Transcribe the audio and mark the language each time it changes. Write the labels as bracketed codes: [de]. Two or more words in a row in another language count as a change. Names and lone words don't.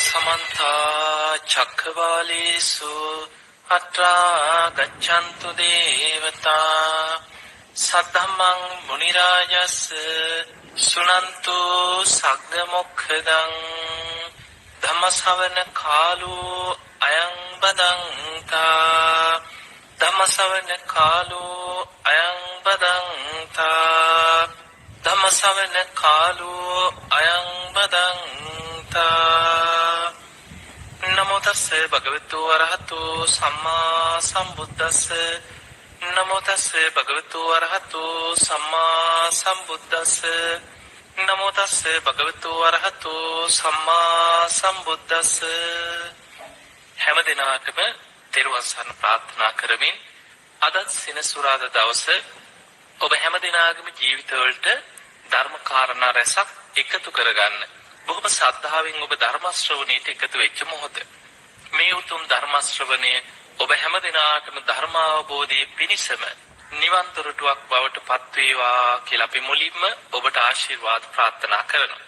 [pi] समन्ता चक्रवालेषु अत्रा गच्छन्तु देवता सद्धम्मं मुनिराजस्य सुनन्तु सग्गमुखदं धम्मश्रवण कालो अयं बदन्ता धम्मश्रवण कालो अयं बदन्ता धम्मश्रवण कालो अयं बदन्ता नमो तस्से भगवतो अरहतो सम्मा सम्बुद्धस्से नमो तस्से भगवतो अरहतो सम्मा सम्बुद्धस्से नमो तस्से भगवतो अरहतो सम्मा सम्बुद्धस्से [si] හැම දිනකටම තෙරුවන් සරණ ප්‍රාර්ථනා කරමින් අද සෙනසුරාදා දවසේ ඔබ හැම දිනකටම ජීවිතවලට ධර්ම කාරණා රැසක් එකතු කරගන්න බොහොම ශ්‍රද්ධාවෙන් ඔබ ධර්ම ශ්‍රවණයට එකතු වෙච්ච මොහොත මේ උතුම් ධර්ම ශ්‍රවණය ඔබ හැම දිනකටම ධර්ම අවබෝධයේ පිණිසම නිවන් දොරටුවක් බවට පත් වේවා කියලා අපි මුලින්ම ඔබට ආශිර්වාද ප්‍රාර්ථනා කරනවා.